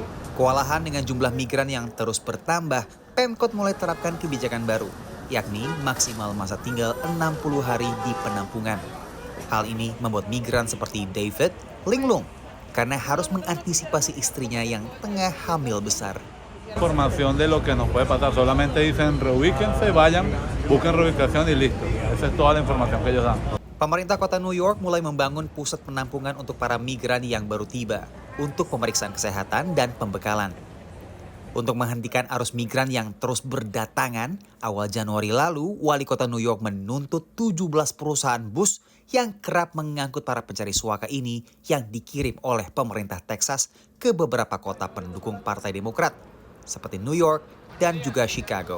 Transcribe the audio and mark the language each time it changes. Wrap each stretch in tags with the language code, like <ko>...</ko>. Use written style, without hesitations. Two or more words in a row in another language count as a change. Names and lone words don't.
<id>Kewalahan dengan jumlah migran yang terus bertambah, Pemkot mulai terapkan kebijakan baru, yakni maksimal masa tinggal 60 hari di penampungan. Hal ini membuat migran seperti David linglung karena harus mengantisipasi istrinya yang tengah hamil besar.</id> <es>Información de lo que nos puede pasar, solamente dicen reubíquense, vayan, busquen reubicación y listo. Esa es toda la información que ellos dan.</es> <id>Pemerintah kota New York mulai membangun pusat penampungan untuk para migran yang baru tiba untuk pemeriksaan kesehatan dan pembekalan. Untuk menghentikan arus migran yang terus berdatangan, awal Januari lalu, Wali Kota New York menuntut 17 perusahaan bus yang kerap mengangkut para pencari suaka ini yang dikirim oleh pemerintah Texas ke beberapa kota pendukung Partai Demokrat, seperti New York dan juga Chicago.</id>